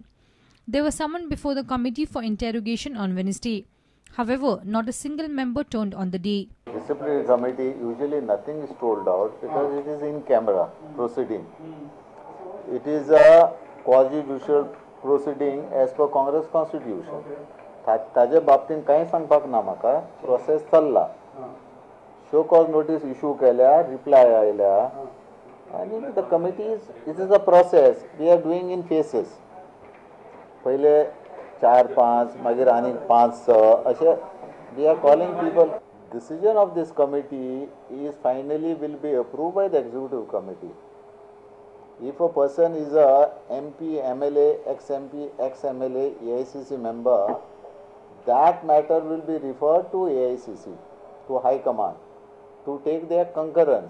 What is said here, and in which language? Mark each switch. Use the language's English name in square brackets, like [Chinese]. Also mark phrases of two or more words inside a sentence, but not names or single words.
[English] They were summoned before the committee for interrogation on Wednesday. However, not a single member turned on the day. Disciplinary committee, usually nothing is told out because it is in camera proceeding. It is a quasi-judicial proceeding as per Congress constitution. [Konkani] ताजे बाबतीन कांय सांगपाक ना म्हाका प्रोसेस चल्ला [English] show cause notice issue [Konkani] केल्या रिप्लाय आयल्या आनी [English] the committee it is a process we are doing in phases [Konkani] पहिले 4-5 मागीर आनी 5-6 अशे [English] we are calling people decision of this committee is finally will be approved by the executive committee. If a person is a MP, MLA, ex-MP, ex-MLA, AICC member, that matter will be referred to AICC, to High Command, to take their concurrence.